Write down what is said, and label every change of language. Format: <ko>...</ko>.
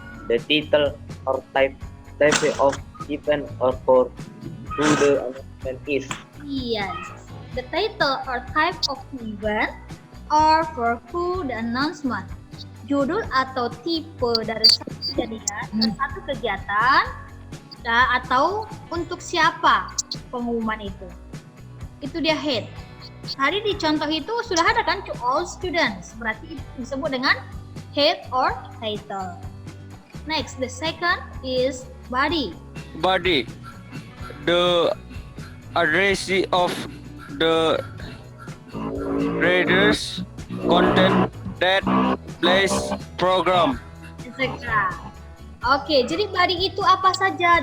<en>The title or type of event or for who the announcement is. Yes. The title or type of event or for who the announcement.</en> <id>Judul atau tipe dari satu kejadian, satu kegiatan, atau untuk siapa pengumuman itu. Itu dia head. Tadi di contoh itu sudah ada kan,</id> <en>to all students.</en> <id>Berarti disebut dengan head or title.</id> <en>Next, the second is body. Body. The address of the readers, content, date, place, program.</en> <id>Etc. Oke, jadi body itu apa saja?</id>